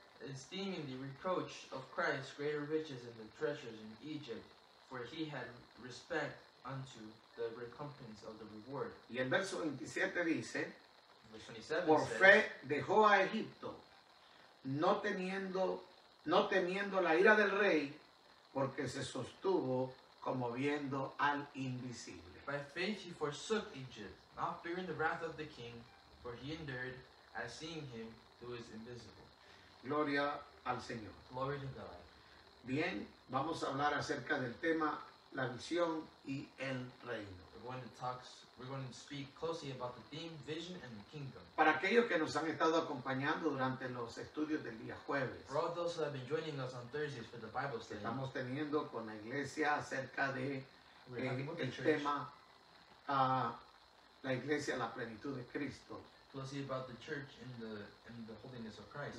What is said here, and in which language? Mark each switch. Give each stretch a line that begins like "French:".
English: esteeming the reproach of Christ greater riches than the treasures in Egypt, for he had respect unto the recompense of the reward.
Spanish: Y el verso 27 dice,
English: Verse 27
Spanish: por
English: says,
Spanish: fe dejó a Egipto, no temiendo la ira del rey, porque se sostuvo como viendo al invisible.
English: by faith he forsook Egypt, not fearing the wrath of the king, for he endured as seeing him who is invisible.
Spanish: Gloria al Señor.
English: Glory to God.
Spanish: Bien, vamos a hablar acerca del tema la visión y el reino.
English: We're going to speak closely about the theme, vision, and the kingdom.
Spanish: Para aquellos que nos han estado acompañando durante los estudios del día jueves,
English: For all those who have been joining us on Thursdays for the Bible study,
Spanish: estamos teniendo con la iglesia acerca de
English: we're talking about the
Spanish: el
English: church,
Spanish: tema la iglesia, la plenitud de Cristo.
English: closely about the church and the holiness of Christ,